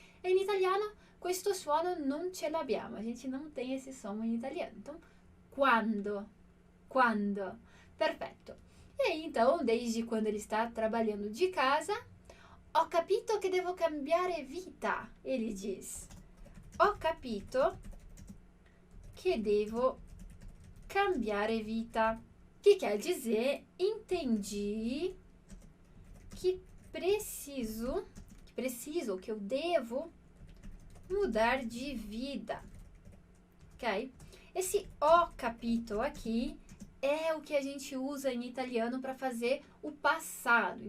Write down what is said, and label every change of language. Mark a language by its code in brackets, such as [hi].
[pt] Em italiano, [it] questo suono non ce l'abbiamo. [pt] A gente não tem esse som em italiano. Então, quando. Perfetto. E aí, então, desde quando ele está trabalhando de casa, [it] ho capito che devo cambiare vita, [pt] ele diz. [it] Ho capito che devo cambiare vita. [pt] Que quer dizer, entendi que preciso, que eu devo mudar de vida, ok? Esse ho capito aqui é o que a gente usa em italiano para fazer o passado.